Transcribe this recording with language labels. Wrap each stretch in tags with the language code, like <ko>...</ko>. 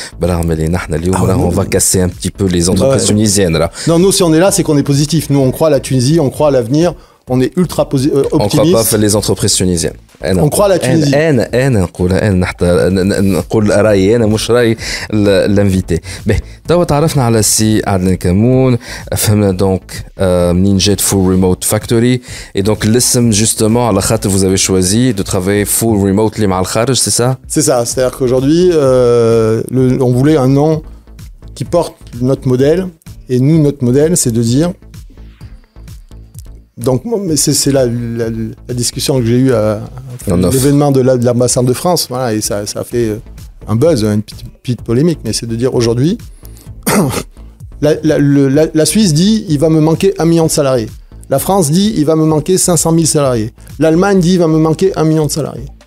<ar>برغم اللي نحن اليوم</ar> <fr>on va casser un petit peu les entreprises tunisiennes là. Non, nous, si on est là, c'est qu'on est positif. Nous, on croit à la Tunisie, on croit à l'avenir. On est ultra optimiste. On croit pas les entreprises tunisiennes. On croit à la Tunisie.</fr> <ar>نقول رأيي أنا مش رأي l'invité. به توا تعرفنا على السي عدنان كمون فهمنا دونك منين جات full remote factory et donc الاسم justement على خاطر</ar> <fr>vous avez choisi de travailler full remotely</fr> <ar>مع الخارج,</ar> <fr>c'est ça? C'est ça, c'est-à-dire qu'aujourd'hui on voulait un nom qui porte notre modèle et nous notre modèle c'est de dire. Donc, c'est la discussion que j'ai eue à l'événement de l'ambassade de France, voilà, et ça a fait un buzz, une petite polémique, mais c'est de dire aujourd'hui, la Suisse dit il va me manquer 1 million de salariés, la France dit il va me manquer 500 000 salariés, l'Allemagne dit il va me manquer 1 million de salariés.</fr>